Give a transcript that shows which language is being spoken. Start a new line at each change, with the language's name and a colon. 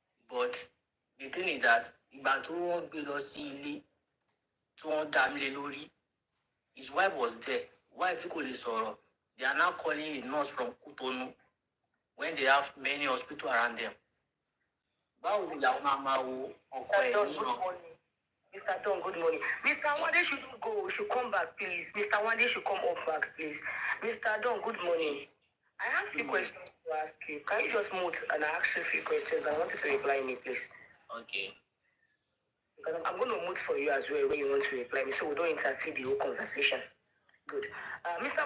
English: But the thing is that
Yoruba: ìgbà tó wọ́n gbé lọ sí ilé tí wọ́n dá mi lé lórí,
English: his wife was there.
Yoruba: Wife kò lè sọ̀rọ̀.
English: They are now calling a nurse from Cotonou when they have many hospitals around them.
Yoruba: Báwo ni làwọn máa wo ọkọ ẹ̀ ní ìran?
English: Mr. Don, good morning. Mr. Wande should go, should come back, please. Mr. Wande should come up back, please. Mr. Don, good morning. I have a few questions to ask you. Can you just mute and ask you a few questions? I want you to reply me, please. Okay. Because I'm going to mute for you as well when you want to reply me, so we don't intercede the whole conversation. Good. Mr.